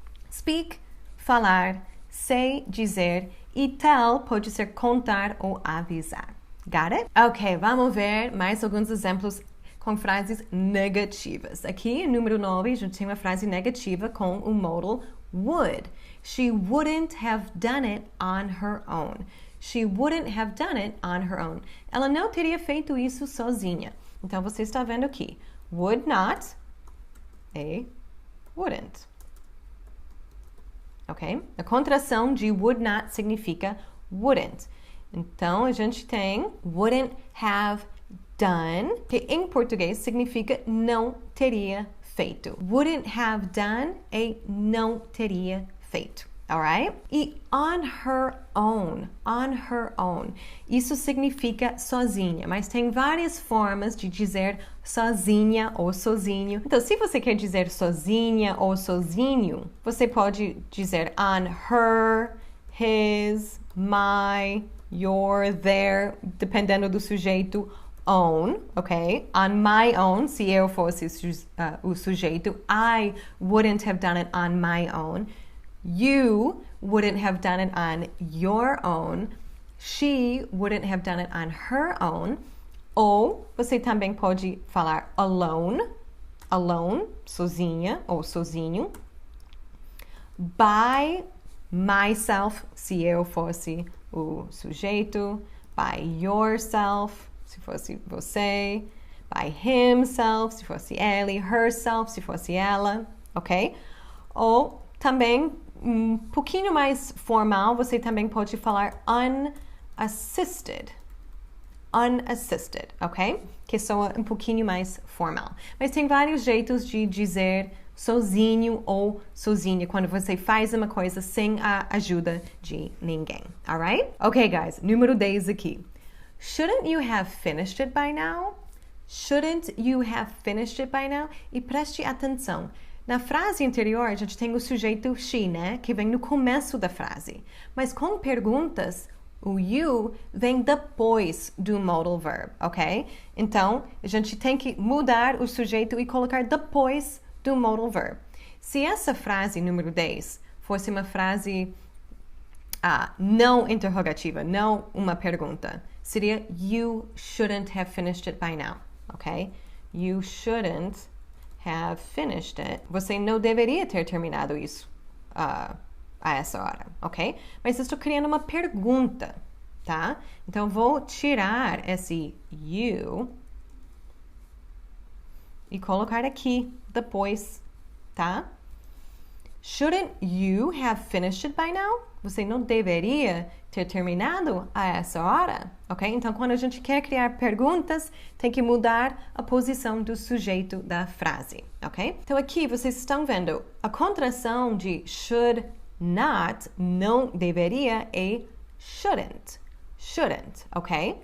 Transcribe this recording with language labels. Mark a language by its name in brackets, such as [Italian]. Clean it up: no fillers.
[Portuguese] Speak, falar. Say, dizer. E tell pode ser contar ou avisar. [English] Got it? [Portuguese] Ok, vamos ver mais alguns exemplos com frases negativas. Aqui, número 9, a gente tem uma frase negativa com o modal would. [English] She wouldn't have done it on her own. She wouldn't have done it on her own. [Portuguese] Ela não teria feito isso sozinha. Então, você está vendo aqui. Would not e wouldn't. Ok? A contração de would not significa wouldn't. Então, a gente tem wouldn't have done, que em português significa não teria feito. Wouldn't have done e não teria feito. Alright? [English] E on her own. On her own. [Portuguese] Isso significa sozinha, mas tem várias formas de dizer sozinha ou sozinho. Então, se você quer dizer sozinha ou sozinho, você pode dizer on her, his, my, your, their, dependendo do sujeito own, ok? [English] On my own, [Portuguese] se eu fosse o sujeito, [English] I wouldn't have done it on my own. You wouldn't have done it on your own. She wouldn't have done it on her own. [Portuguese] Ou você também pode falar alone, alone, sozinha ou sozinho. By myself, se eu fosse o sujeito. By yourself, se fosse você. By himself, se fosse ele. Herself, se fosse ela, ok? Ou também um pouquinho mais formal, você também pode falar unassisted. Unassisted, ok? Que soa um pouquinho mais formal. Mas tem vários jeitos de dizer sozinho ou sozinha, quando você faz uma coisa sem a ajuda de ninguém, alright? Ok, guys, número 10 aqui. [English] Shouldn't you have finished it by now? Shouldn't you have finished it by now? [Portuguese] E preste atenção. Na frase anterior, a gente tem o sujeito she, né? Que vem no começo da frase. Mas com perguntas, o you vem depois do modal verb, ok? Então, a gente tem que mudar o sujeito e colocar depois do modal verb. Se essa frase, número 10, fosse uma frase não interrogativa, não uma pergunta, seria [English] you shouldn't have finished it by now, [Portuguese] ok? [English] You shouldn't have finished it. [Portuguese] Você não deveria ter terminado isso a essa hora, ok? Mas eu estou criando uma pergunta, tá? Então, vou tirar esse you e colocar aqui depois, tá? [English] Shouldn't you have finished it by now? [Portuguese] Você não deveria ter terminado a essa hora, ok? Então, quando a gente quer criar perguntas, tem que mudar a posição do sujeito da frase, ok? Então, aqui vocês estão vendo a contração de should not, não deveria, é shouldn't, ok?